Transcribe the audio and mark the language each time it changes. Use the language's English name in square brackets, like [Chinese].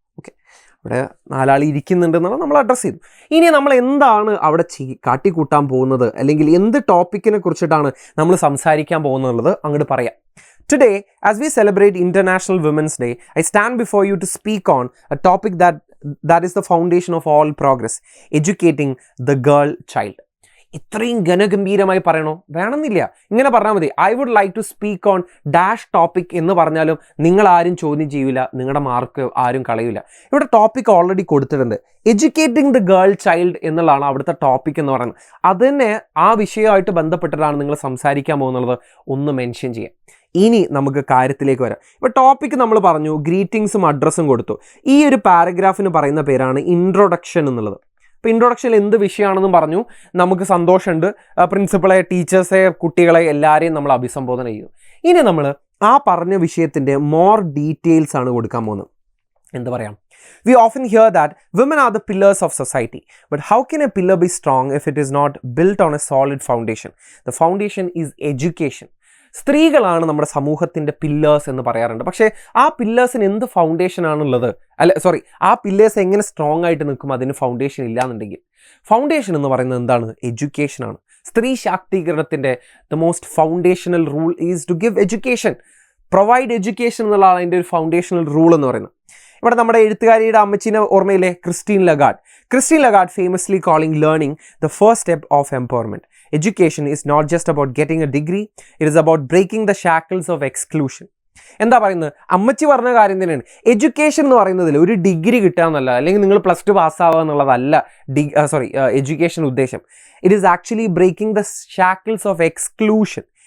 [Malayalam] Okay, അവിടെ 4 ആൾ ഇരിക്കുന്നുണ്ടെന്നാണ് നമ്മൾ address ചെയ്തു. ഇനി നമ്മൾ എന്താണ് അവിടെ കാട്ടിക്കൂട്ടാൻ പോകുന്നത്, അല്ലെങ്കിൽ എന്ത് ടോപ്പിക്കിനെ കുറിച്ചിട്ടാണ് നമ്മൾ സംസാരിക്കാൻ പോകുന്നുള്ളത് അങ്ങോട്ട് പറയാം. [English] Today, as we celebrate International Women's Day, I stand before you to speak on a topic that is the foundation of all progress, educating the girl child. [Malayalam] ഇത്രയും ഘനഗംഭീരമായി പറയണോ? വേണമെന്നില്ല, ഇങ്ങനെ പറഞ്ഞാൽ മതി. [English] I would like to speak on dash topic [Malayalam] എന്ന് പറഞ്ഞാലും നിങ്ങൾ ആരും ചോദ്യം ചെയ്യില്ല, നിങ്ങളുടെ മാർക്ക് ആരും കളയില്ല. ഇവിടെ ടോപ്പിക് ഓൾറെഡി കൊടുത്തിട്ടുണ്ട്. എഡ്യൂക്കേറ്റിംഗ് ദ ഗേൾ ചൈൽഡ് എന്നുള്ളതാണ് അവിടുത്തെ ടോപ്പിക് എന്ന് പറയുന്നത്. അതിനെ ആ വിഷയമായിട്ട് ബന്ധപ്പെട്ടിട്ടാണ് നിങ്ങൾ സംസാരിക്കാൻ പോകുന്നത്. ഒന്ന് മെൻഷൻ ചെയ്യാം. ഇനി നമുക്ക് കാര്യത്തിലേക്ക് വരാം. ഇപ്പോൾ ടോപ്പിക്ക് നമ്മൾ പറഞ്ഞു, ഗ്രീറ്റിങ്സും അഡ്രസ്സും കൊടുത്തു. ഈ ഒരു പാരഗ്രാഫിന് പറയുന്ന പേരാണ് ഇൻട്രൊഡക്ഷൻ എന്നുള്ളത്. ഇപ്പോൾ ഇൻട്രൊഡക്ഷനിൽ എന്ത് വിഷയമാണെന്നും പറഞ്ഞു. നമുക്ക് സന്തോഷമുണ്ട്, പ്രിൻസിപ്പളെ, ടീച്ചേഴ്സെ, കുട്ടികളെ എല്ലാവരെയും നമ്മൾ അഭിസംബോധന ചെയ്തു. ഇനി നമ്മൾ ആ പറഞ്ഞ വിഷയത്തിൻ്റെ മോർ ഡീറ്റെയിൽസ് ആണ് കൊടുക്കാൻ പോകുന്നത്. എന്താ പറയാം? [English] We often hear that women are the pillars of society. But how can a pillar be strong if it is not built on a solid foundation? The foundation is education. [Malayalam] സ്ത്രീകളാണ് നമ്മുടെ സമൂഹത്തിൻ്റെ pillars എന്ന് പറയാറുണ്ട്. പക്ഷേ ആ പില്ലേഴ്സിന് എന്ത് ഫൗണ്ടേഷനാണുള്ളത്? ആ pillars എങ്ങനെ സ്ട്രോങ് ആയിട്ട് നിൽക്കും അതിന് ഫൗണ്ടേഷൻ ഇല്ലാന്നുണ്ടെങ്കിൽ? ഫൗണ്ടേഷൻ എന്ന് പറയുന്നത് എന്താണ്? എഡ്യൂക്കേഷനാണ്. സ്ത്രീ ശാക്തീകരണത്തിൻ്റെ [English] The most foundational rule is to give education. Provide education [Malayalam] എന്നുള്ളതാണ് അതിൻ്റെ ഒരു ഫൗണ്ടേഷണൽ റൂൾ എന്ന് പറയുന്നത്. ഇവിടെ നമ്മുടെ എഴുത്തുകാരിയുടെ അമ്മച്ചീനെ ഓർമ്മയില്ലേ? [English] Christine Lagarde famously calling learning the first step of empowerment. Education is not just about getting a degree, it is about breaking the shackles of exclusion. [Malayalam] എന്താ പറയുന്നത്? അമ്മച്ചി പറഞ്ഞ കാര്യം തന്നെയാണ്. എഡ്യൂക്കേഷൻ എന്ന് പറയുന്നതിൽ ഒരു ഡിഗ്രി കിട്ടുക എന്നല്ല, അല്ലെങ്കിൽ നിങ്ങൾ +2 പാസ്സാവുക എന്നുള്ളതല്ല എഡ്യൂക്കേഷൻ ഉദ്ദേശം. [English] It is actually breaking the shackles of exclusion.